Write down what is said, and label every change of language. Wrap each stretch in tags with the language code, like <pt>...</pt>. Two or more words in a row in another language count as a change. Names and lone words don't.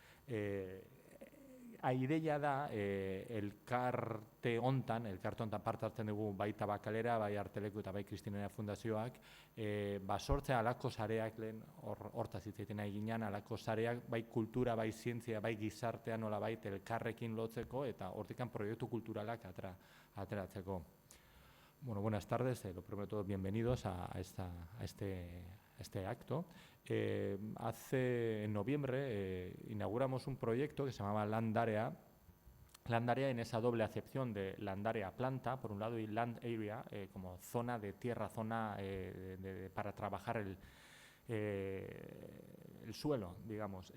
<eu>Ideia da, elkarte hontan parte hartzen dugu bai Tabakalera, bai Arteleku eta bai Kristinena Fundazioak, sortzea alako sareak, lehen hortaz hitz egiten nahi ginen, alako sareak bai kultura, bai zientzia, bai gizartea nola bai elkarrekin lotzeko eta hortikan proiektu kulturalak ateratzeko.</eu> <es>Bueno, buenas tardes, lo primero de todo, bienvenidos a este acto. En noviembre inauguramos un proyecto que se llamaba Landarea. Landarea en esa doble acepción de Landarea planta, por un lado, y</es> <en>Land Area,</en> <es>como zona de tierra, zona para trabajar el suelo, digamos.</es>